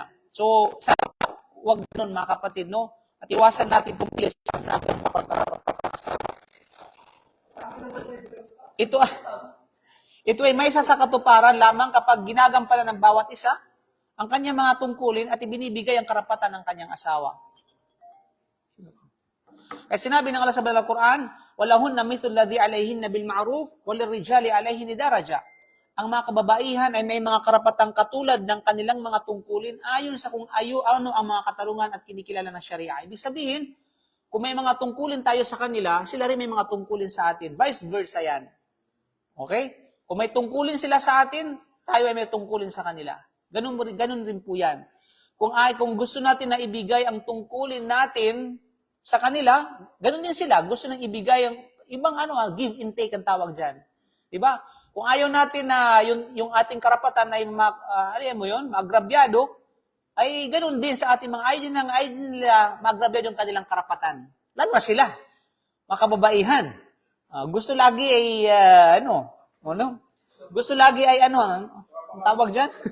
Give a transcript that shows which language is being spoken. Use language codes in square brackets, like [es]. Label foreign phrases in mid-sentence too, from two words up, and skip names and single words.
[tl] So, wag nun mga kapatid, no? At iwasan natin pumili sa natin ito, ito ay may isa sa katuparan lamang kapag ginagampanan ng bawat isa ang kanyang mga tungkulin at ibinibigay ang karapatan ng kanyang asawa. Kaya sinabi ng Allah sa Banal Quran, [ar] "ولهن مثل الذي عليهن بالمعروف وللرجال عليهن درجة." [tl] Ang mga kababaihan ay may mga karapatang katulad ng kanilang mga tungkulin ayon sa kung ano ang mga katarungan at kinikilala ng Sharia. Ibig sabihin, kung may mga tungkulin tayo sa kanila, sila rin may mga tungkulin sa atin. [en] Vice versa [tl] yan. Okay? Kung may tungkulin sila sa atin, tayo ay may tungkulin sa kanila. Ganun rin po yan. Kung gusto natin na ibigay ang tungkulin natin sa kanila, ganun din sila. Gusto nang ibigay ang ibang [en] give and take [tl] ang tawag dyan. Diba? Kung ayaw natin na yung ating karapatan ay maagrabyado, ay ganun din sa ating mga ayaw nila maagrabyado yung kanilang karapatan. Lalo na sila, mga kababaihan. Gusto lagi ay, gusto lagi ay ang tawag dyan?